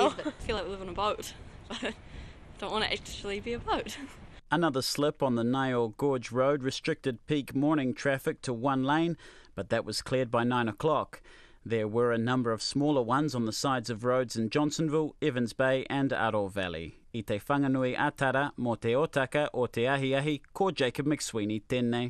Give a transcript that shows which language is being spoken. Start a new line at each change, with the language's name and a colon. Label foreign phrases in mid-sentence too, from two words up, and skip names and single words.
English: Yeah, but I feel like we live on a boat, but I don't want to actually be a boat. Another slip on the Niall Gorge Road restricted peak morning traffic to 1 lane, but that was cleared by 9 o'clock. There were a number of smaller ones on the sides of roads in Johnsonville, Evans Bay and Aroha Valley.
Māori: I te whanganui atara mo te otaka o te ahiahi, ko Jacob McSweeney tēnei.